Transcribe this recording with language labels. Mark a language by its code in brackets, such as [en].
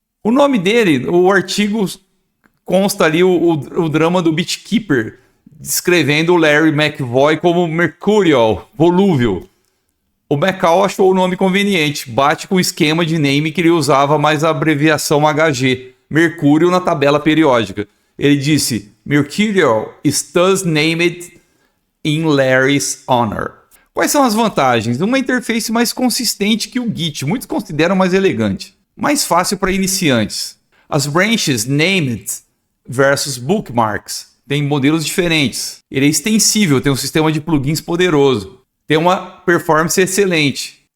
[pt] O nome dele, o artigo consta ali o drama do BitKeeper, descrevendo o Larry McVoy como Mercurial, volúvel. O McCall achou o nome conveniente, bate com o esquema de name que ele usava mais a abreviação HG, Mercúrio na tabela periódica. Ele disse, [en] Mercurial is thus named in Larry's honor. [pt] Quais são as vantagens? Uma interface mais consistente que o Git, muitos consideram mais elegante. Mais fácil para iniciantes. As branches named versus bookmarks têm modelos diferentes. Ele é extensível, tem um sistema de plugins poderoso. Tem uma performance excelente.